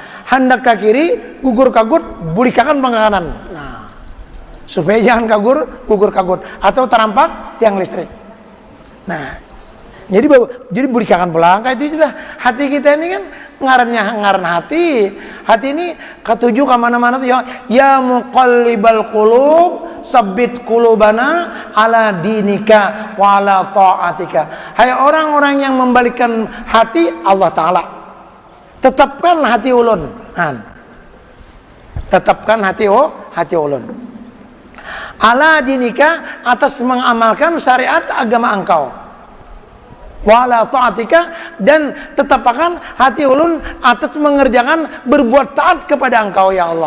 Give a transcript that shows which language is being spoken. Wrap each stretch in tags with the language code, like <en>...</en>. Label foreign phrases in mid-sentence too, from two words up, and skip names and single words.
<bjn>Hendak ke kiri, gugur kagut, bulikakan ke kanan. Nah, supaya jangan gugur kagut atau terampak tiang listrik. Nah, jadi bulikakan pulang. Kayak itu juga hati kita ini kan ngaran hati. Hati ini ketujuh kemana-mana tuh</bjn> <ar>يا مقلب القلوب ثبت قلوبنا على دينك وعلى طاعتك.</ar> <bjn>Hai orang-orang yang membalikkan hati Allah Ta'ala, tetapkan hati ulun. Tetapkan hati ulun.</bjn> <ar>على دينك,</ar> <id>atas mengamalkan syariat agama engkau.</id> <ar>وعلى طاعتك,</ar> <bjn>dan tetapkan hati ulun atas mengerjakan berbuat taat kepada engkau ya Allah.</bjn>